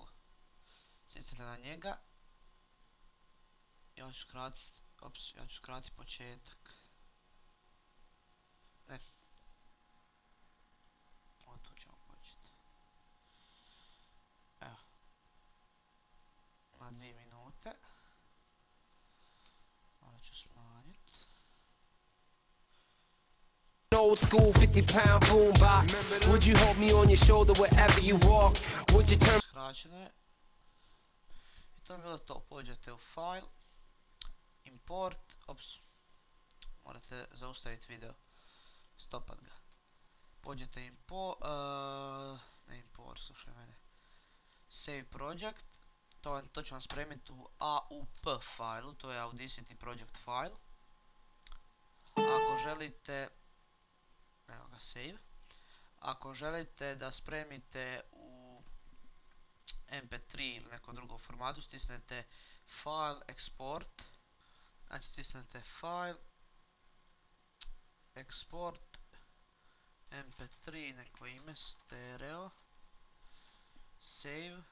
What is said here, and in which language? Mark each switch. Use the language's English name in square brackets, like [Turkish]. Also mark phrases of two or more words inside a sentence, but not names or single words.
[Croatian] Stisnete na njega. Ja ću skratiti početak. Ne. Od tu ćemo početi. Evo. Na 2 minute. Malo ću smanjiti. [English] Old school 50-pound boombox. Would you hold me on your shoulder wherever you walk? Would you turn... [Croatian] Skraćeno je. I to je bilo to. Pođete u file. Import. Ops. Morate zaustaviti video. Stopat ga. Pođete ne import, slušaj mene. [English] Save project. [Croatian] To će vam spremiti u AUP failu. To je Audacity [English] project file. [Croatian] Ako želite... Evo ga, save. Ako želite da spremite u MP3 ili nekom drugom formatu, stisnete [English] File, Export. [Croatian] Znači stisnete [English] File, Export, MP3, [Croatian] neko ime, stereo, Save.